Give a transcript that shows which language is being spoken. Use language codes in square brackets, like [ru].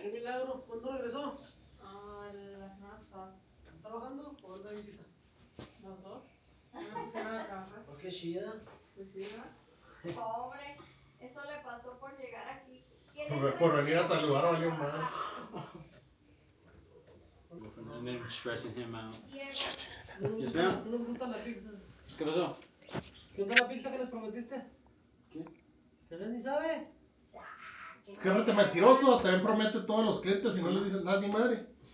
[es] Qué milagro. ¿Cuándo regresó? La semana pasada. trabajando o anda de visita? Los dos. Ya me pusieron a trabajar. Pues qué chida. Pues sí, ¿verdad? Pobre, eso le pasó por llegar aquí. Por venir a saludar a alguien más. [en] And then stressing him out. [es] ¿No les [en] Yes, [es] gusta, [en] ma'am. [es] ¿no les gusta la pizza? ¿Qué pasó? ¿Qué onda la pizza que les prometiste? ¿Qué? ¿Que él ni sabe? Es que rete mentiroso, también promete a todos los clientes y no les dice nada ni madre.